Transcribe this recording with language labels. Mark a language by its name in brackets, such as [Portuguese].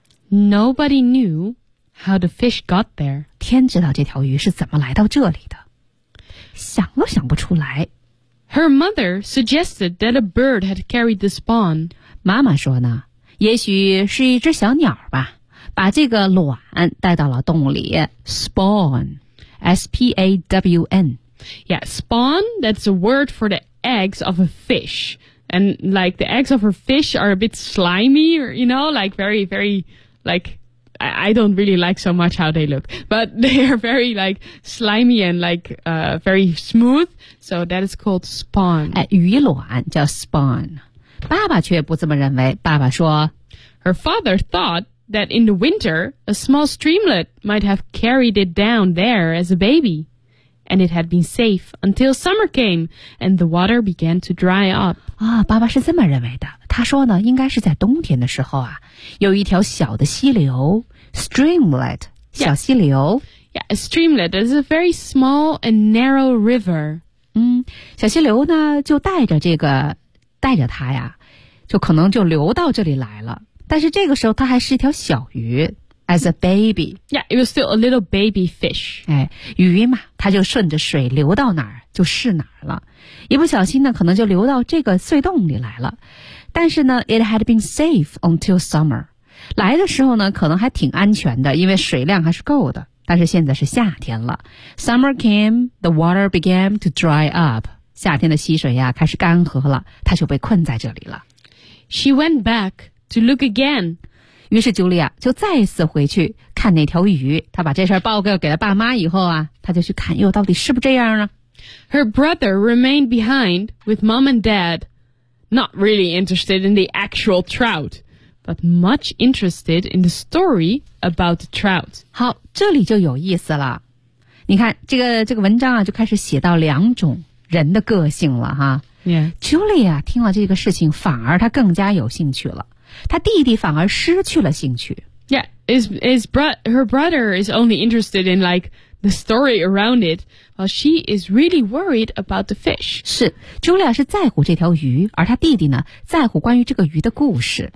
[English] Nobody knew how the fish got there. [Chinese] 天知道这条鱼是怎么来到这里的，想都想不出来。 [English] Her mother suggested that a bird had carried the spawn. [Chinese] 妈妈说呢，也许是一只小鸟吧，把这个卵带到了洞里。 [English] Spawn, S-P-A-W-N. Yeah, spawn, that's a word for the eggs of a fish. And like the eggs of her fish are a bit slimy, you know, like very, very, like, I don't really like so much how they look. But they are very like slimy and like very smooth. So that is called spawn. [Chinese] 哎，鱼卵叫 spawn. 爸爸却不这么认为。爸爸说 [English] ，Her father thought that in the winter a small streamlet might have carried it down there as a baby, and it had been safe until summer came and the water began to dry up. [Chinese] 啊，爸爸是这么认为的。他说呢，应该是在冬天的时候啊，有一条小的溪流 streamlet 小溪流。 [English] Yeah, a streamlet is a very small and narrow river. [Chinese] 嗯，小溪流呢就带着这个带着它呀，就可能就流到这里来了。但是这个时候它还是一条小鱼 ， [English] as a baby. Yeah, it was still a little baby fish. [Chinese] 哎，鱼嘛，它就顺着水流到哪儿就是哪儿了。一不小心呢，可能就流到这个隧洞里来了。但是呢 [English] ，it had been safe until summer. [Chinese] 来的时候呢，可能还挺安全的，因为水量还是够的。但是现在是夏天了。 [English] Summer came, the water began to dry up. [Chinese] 夏天的溪水呀开始干涸了，她就被困在这里了。 [English] She went back to look again. [Chinese] 于是 Julia 就再次回去看那条鱼。她把这事报告给了爸妈以后啊，她就去看又到底是不是这样啊。 [English] Her brother remained behind with mom and dad, not really interested in the actual trout. But much interested in the story about the trout. [Chinese] 好，这里就有意思了。你看，这个文章啊，就开始写到两种人的个性了哈。 [English] Yeah. [Chinese] Julia 听了这个事情，反而他更加有兴趣了。他弟弟反而失去了兴趣。 [English] Yeah, her brother is only interested in like the story around it, while she is really worried about the fish. [Chinese] 是 ，Julia 是在乎这条鱼，而他弟弟呢，在乎关于这个鱼的故事。